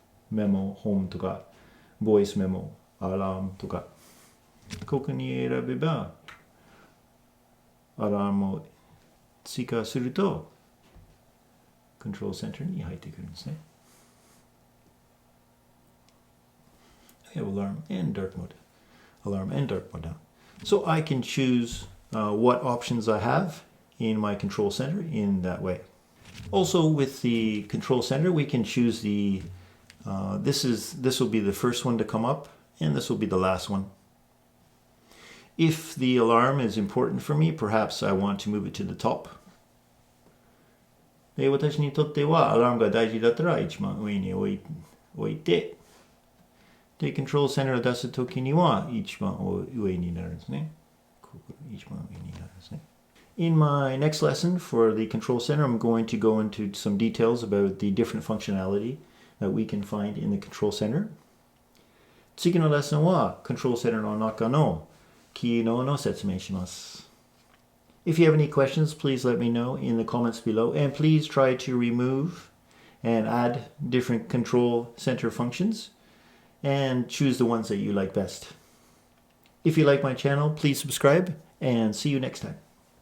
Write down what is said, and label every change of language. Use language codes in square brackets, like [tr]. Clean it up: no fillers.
[ja] メモ、ホームとか、ボイスメモ、アラームとか。ここに選べば、アラームを追加すると、コントロールセンターに入ってくるんですね。 [en] We have alarm and dark mode. Alarm and dark mode now. So I can choose what options I have in my control center in that way. Also with the control center, we can choose the, this will be the first one to come up and this will be the last one. If the alarm is important for me, perhaps I want to move it to the top. [ja] で、私にとってはアラームが大事だったら一番上に置いて、で、コントロールセンターを出すときには一番上になるんですね。ここ一番上になるんですね。 [en] In my next lesson for the control center, I'm going to go into some details about the different functionality that we can find in the control center. [ja] 次のレッスンはコントロールセンターの中の機能の説明します。 [en] If you have any questions, please let me know in the comments below, and please try to remove and add different control center functions and choose the ones that you like best. If you like my channel, please subscribe and see you next time.